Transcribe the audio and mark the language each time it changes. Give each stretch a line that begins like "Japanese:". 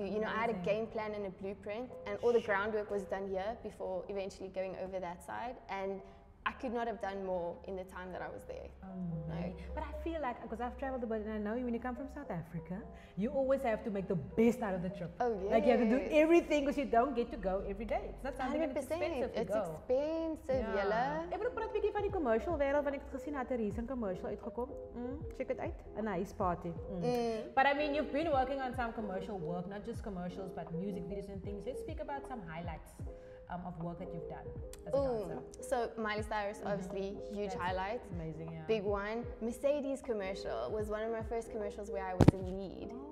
English: You know, I had a game plan and a blueprint, and all the groundwork was done here before eventually going over that side. And I could not have done more in the time that I was there. But I feel like, because I've traveled a bit, and I know when you come from South Africa, you always have to make the best out of the trip. Oh yeah. Like you have to do everything because you don't get to go every day. It's not something 100%. That's expensive to go. It's expensive, Jelle.
Afrikaans: Ek wil praat 'n bietjie van die commercial wêreld, want ek het gesien dat 'n recent commercial uitgekom.
English: Check it out. A nice party. But I mean, you've been working on some commercial work, not just commercials, but music videos and things. Let's speak about some highlights of work that you've done as a dancer. So Miley Cyrus, obviously, huge highlight. Amazing, yeah. Big one. Mercedes commercial was one of my first commercials where I was a lead.